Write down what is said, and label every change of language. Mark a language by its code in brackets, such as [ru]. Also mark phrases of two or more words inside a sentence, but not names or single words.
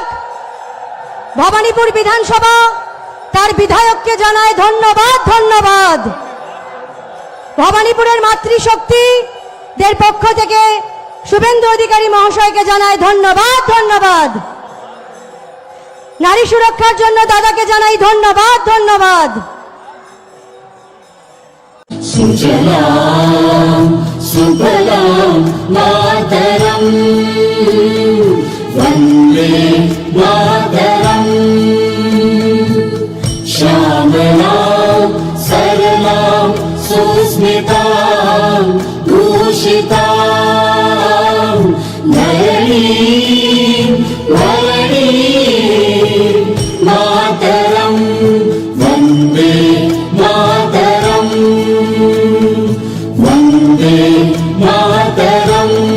[bn] ভবানীপুর বিধানসভা তার বিধায়ককে জানায় ধন্যবাদ ধন্যবাদ। ভবানীপুরের মাতৃশক্তিদের পক্ষ থেকে শুভেন্দু অধিকারী মহাশয়কে জানায় ধন্যবাদ ধন্যবাদ। নারী সুরক্ষার জন্য দাদাকে জানাই ধন্যবাদ ধন্যবাদ। [sa] सुजलां सुफलां मातरं वन्दे मातरं श्यामलां सरलां सुस्मितां भूषितां धरणीं वरणीं मातरं वन्दे मातरं वन्दे मातरम्।